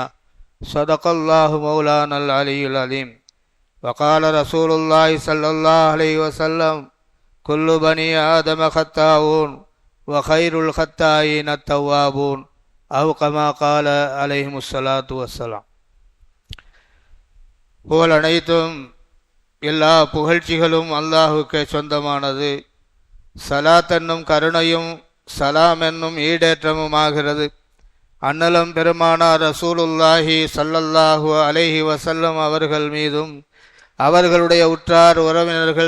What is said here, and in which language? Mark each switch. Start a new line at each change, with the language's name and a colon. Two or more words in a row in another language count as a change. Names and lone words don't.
Arabic: صدق الله مولانا العلي العظيم. وقال رسول الله صلى الله عليه وسلم: كل بني آدم خطاؤون وخير الخطائين التوابون، أو كما قال عليهم الصلاة والسلام.
Tamil: புகழ் அனைத்தும் எல்லா புகழ்ச்சிகளும் அல்லாஹுக்கே சொந்தமானது. சலாத் என்னும் கருணையும் சலாம் என்னும் ஈடேற்றமும் ஆகிறது. அன்னலம் பெருமானார்
Arabic: رسول الله صلى الله عليه وسلم
Tamil: அவர்கள் மீதும் அவர்களுடைய உற்றார் உறவினர்கள்,